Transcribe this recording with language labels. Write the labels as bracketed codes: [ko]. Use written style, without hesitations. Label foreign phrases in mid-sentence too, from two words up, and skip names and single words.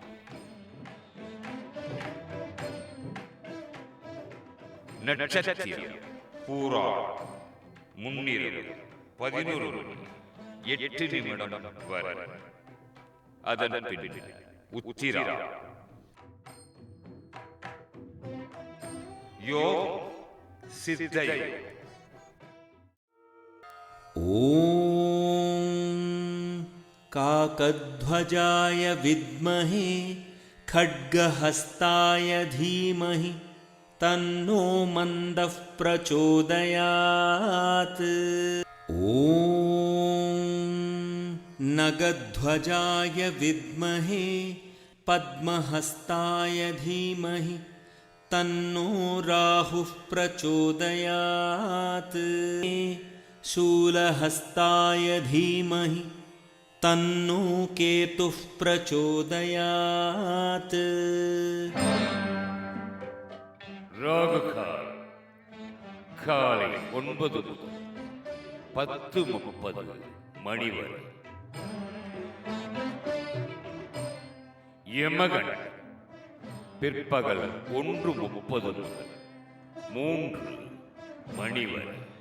[ta] நட்சத்திரம் பூரா, முன்னிரவு 11:08 வரை. அதன் பின் உத்திரா. யோகம் சித்தை. [sa] काकध्वजाय विद्महे खड्गहस्ताय धीमहि तन्नो मन्दः प्रचोदयात्। नगध्वजाय विद्महे पद्महस्ताय धीमहि तन्नो राहुः प्रचोदयात्। शूलहस्ताय धीमहि तन्नो केतुः प्रचोदयात्। [ta] ராகுகால் காலை 9 முதல் 10:30 மணி வரை. யமகன் பிற்பகல் 1:30 முதல் 3 மணி வரை.